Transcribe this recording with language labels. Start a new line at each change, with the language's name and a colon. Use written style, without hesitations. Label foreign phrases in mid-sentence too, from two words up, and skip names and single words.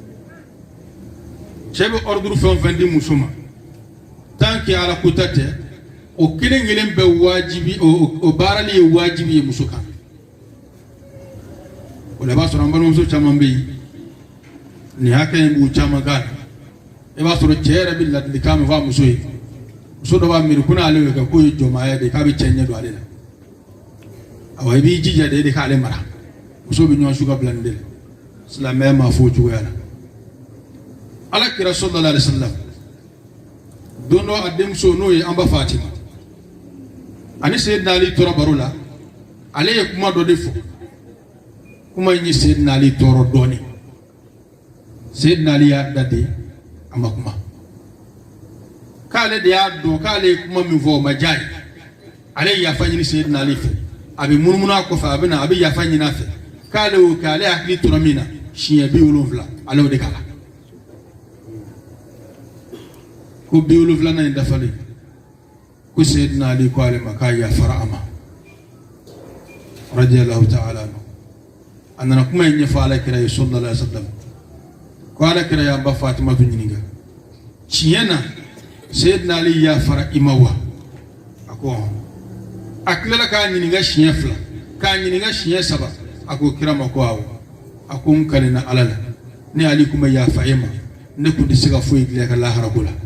Bambara: cɛ bɛ ordre fɛn o fɛn di muso ma
French: tant que
Bambara: ala kota tɛ o kelen kelen bɛ wajibi o baarali ye wajibi ye muso kan o la i b'a sɔrɔ an balimamuso caman bɛ yen nin hakɛ in b'u caman kan i b'a sɔrɔ cɛ yɛrɛ bɛ ladilikan min fɔ a muso ye muso dɔ b'a miiri ko n'ale y'o kɛ k'o ye jɔnmaaya de ye k'a bɛ cɛ ɲɛ don ale la awɔ i b'i jija de k'ale mara muso bɛ ɲɔgɔn su ka bila nin de la silamɛya ma fɔ o cogoya la alakira
Arabic: صلى الله عليه وسلم
Bambara: don dɔ a denmuso n'o ye an ba Fatima ani Seydina Ali tora baro la ale ye kuma dɔ de fɔ kuma in ye Seydina Ali tɔɔrɔ dɔɔni Seydina Ali y'a da de a ma kuma k'ale de y'a dɔn k'ale ye kuma min fɔ o ma diya ye ale ye yafa ɲini Seydina Ali fɛ a bɛ munumunu a kɔfɛ a bɛ yafa ɲini a fɛ k'ale y'o kɛ ale hakili tora min na siɲɛ 70 ale y'o de k'a la ko 70 in dafalen ko Seydina Ali ko ale ma k'a yafara a ma
Arabic: رضي الله تعالى عنه
Bambara: a nana kuma in ɲɛfɔ alakira ye
Arabic: صلى الله عليه وسلم
Bambara: ko alakira y'an ba Fatima tu ɲininka tiɲɛ na Seydina Ali yafara i ma wa a ko a tilala k'a ɲininka siɲɛ 2 k'a ɲininka siɲɛ 3 a ko kira ma ko awɔ a ko n kalena ala la ne Ali kuma yafa e ma ne kun tɛ se ka foyi dilan ka lahara ko la